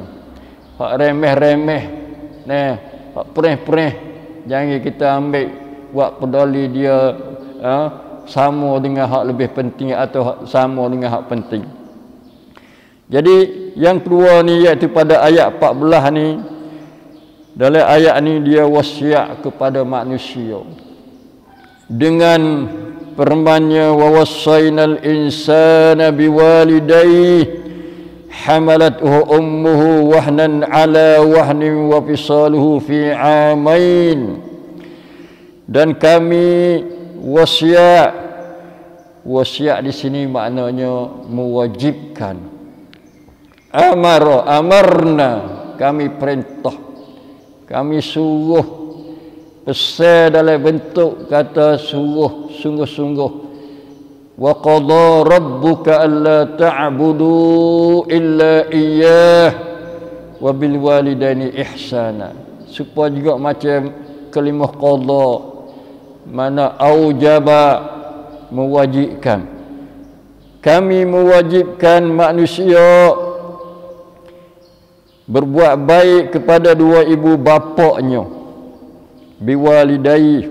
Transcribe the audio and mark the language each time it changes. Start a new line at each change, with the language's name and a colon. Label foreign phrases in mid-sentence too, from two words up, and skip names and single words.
Malay: Hak remeh-remeh, hak perih-perih, jangan kita ambil buat peduli dia sama dengan hak lebih penting atau sama dengan hak penting. Jadi yang kedua ni iaitu pada ayat 14 ni, dalam ayat ni dia wasiat kepada manusia dengan firman-Nya,
Arabic: وَوَصَّيْنَا الْإِنسَانَ بِوَالِدَيْهِ حَمَلَتْهُ أُمُّهُ وَهْنًا عَلَىٰ وَهْنٍ وَفِصَالُهُ فِي عَامَيْنِ.
Malay: Dan kami wasiat di sini maknanya mewajibkan. Amarna, kami perintah, kami suruh, pesan dalam bentuk kata suruh sungguh-sungguh.
Arabic: وَقَضَىٰ رَبُّكَ أَلَّا تَعْبُدُوا إِلَّا إِيَّاهُ وَبِالْوَالِدَيْنِ إِحْسَانًا.
Malay: Supaya juga macam kalimah qada,
Arabic: معناه أوجب,
Malay: mewajibkan. Kami mewajibkan manusia berbuat baik kepada dua ibu bapaknya, biwalidayhi.